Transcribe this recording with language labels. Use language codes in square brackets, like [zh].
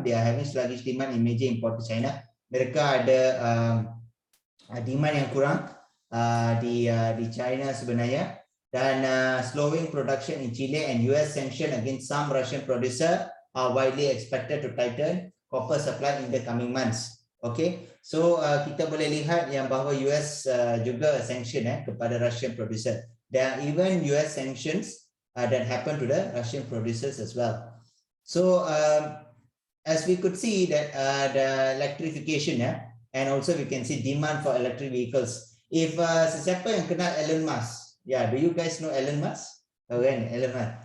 [en] They are having sluggish demand in major import to China. [ms] Mereka ada demand yang kurang di China sebenarnya, [en] dan slowing production in Chile and US sanction against some Russian producer are widely expected to tighten copper supply in the coming months. [ms] Okay, so kita boleh lihat yang bahawa US juga sanction kepada Russian producer. [en] There are even US sanctions that happen to the Russian producers as well. So as we could see that the electrification, and also we can see demand for electric vehicles. If [ms] sesiapa yang kenal [en] Elon Musk, do you guys know Elon Musk? Okay, Elon Musk.